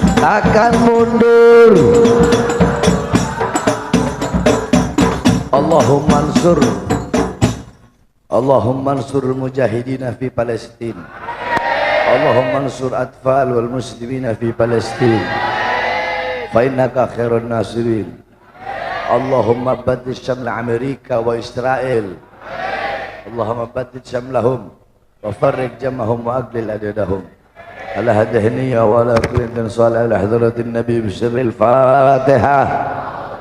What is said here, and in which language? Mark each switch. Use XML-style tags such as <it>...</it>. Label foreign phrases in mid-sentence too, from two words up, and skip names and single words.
<id>akan mundur.</id> <ar>اللهم انصر المجاهدين في فلسطين. اللهم انصر أطفال والمسلمين في فلسطين. فإنك خير الناصرين. اللهم بدل شمل أمريكا وإسرائيل. اللهم بدل شملهم وفرق جمعهم وأقلل عددهم. على هذه وعلى كل صالح على حضرة النبي بسر الفاتحة.</ar>